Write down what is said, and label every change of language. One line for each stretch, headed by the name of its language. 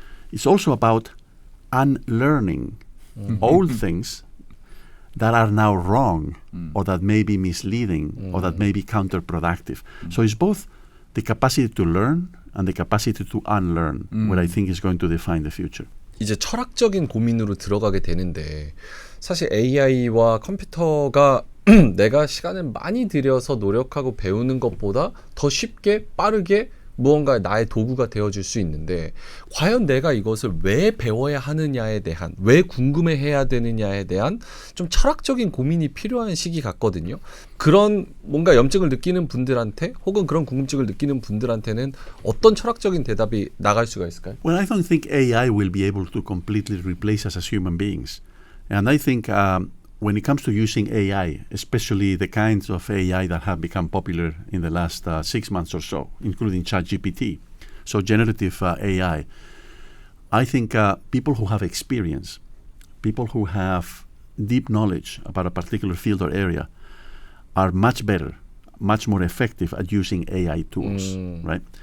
English: It's also about unlearning old things that are now wrong or that may be misleading or that may be counterproductive. So it's both the capacity to learn and the capacity to unlearn what I think is going to define the future.
Korean: 이제 철학적인 고민으로 들어가게 되는데 사실 AI와 컴퓨터가 내가 시간을 많이 들여서 노력하고 배우는 것보다 더 쉽게 빠르게 무언가 나의 도구가 되어줄 수 있는데 과연 내가 이것을 왜 배워야 하느냐에 대한 왜 궁금해해야 되느냐에 대한 좀 철학적인 고민이 필요한 시기 같거든요. 그런 뭔가 염증을 느끼는 분들한테 혹은 그런 궁금증을 느끼는 분들한테는 어떤 철학적인 대답이 나갈 수가 있을까요?
English: Well, I don't think AI will be able to completely replace us as human beings. And I think when it comes to using AI, especially the kinds of AI that have become popular in the last 6 months or so, including ChatGPT, so generative AI, I think people who have experience, people who have deep knowledge about a particular field or area are much better, much more effective at using AI tools, right?